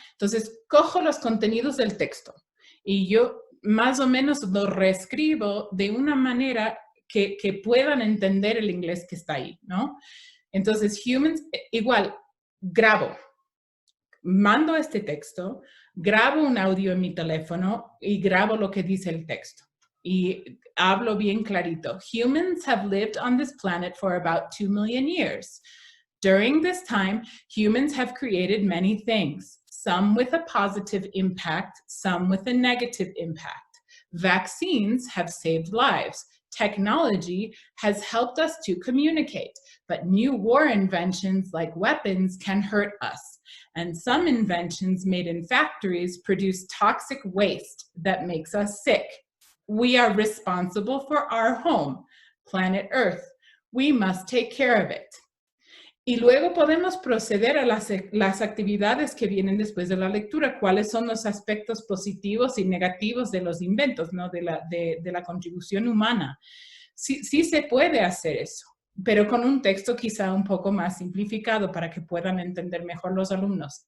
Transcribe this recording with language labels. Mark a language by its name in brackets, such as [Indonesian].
[Spanish] Entonces, cojo los contenidos del texto y yo más o menos lo reescribo de una manera que puedan entender el inglés que está ahí, ¿no? Entonces, humans, igual, grabo, mando este texto, grabo un audio en mi teléfono y grabo lo que dice el texto. Y hablo bien clarito. [English] Humans have lived on this planet for about 2 million years. During this time, humans have created many things, some with a positive impact, some with a negative impact. Vaccines have saved lives. Technology has helped us to communicate, but new war inventions like weapons can hurt us. And some inventions made in factories produce toxic waste that makes us sick. We are responsible for our home, planet Earth. We must take care of it. [Spanish] Y luego podemos proceder a las actividades que vienen después de la lectura. ¿Cuáles son los aspectos positivos y negativos de los inventos, ¿no? de la contribución humana? Sí se puede hacer eso, pero con un texto quizá un poco más simplificado para que puedan entender mejor los alumnos.